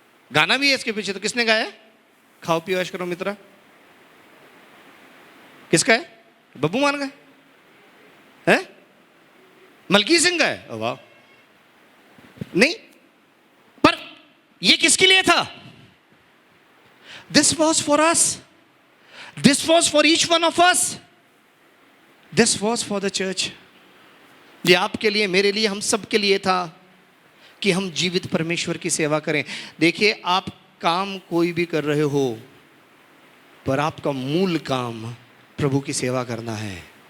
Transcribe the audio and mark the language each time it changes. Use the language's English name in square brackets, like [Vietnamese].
[Hindi] गाना भी है इसके पीछे, तो किसने गाया है? खाओ पियो ऐश करो मित्रा, किसका है? बब्बू मान का है? मलकी सिंह का है? वाह, नहीं, पर ये किसके लिए था? [English] This was for us. This was for each one of us. This was for the church. [Hindi] ये आपके लिए, मेरे लिए, हम सब के लिए था कि हम जीवित परमेश्वर की सेवा करें। देखिए, आप काम कोई भी कर रहे हो, पर आपका मूल काम प्रभु की सेवा करना है।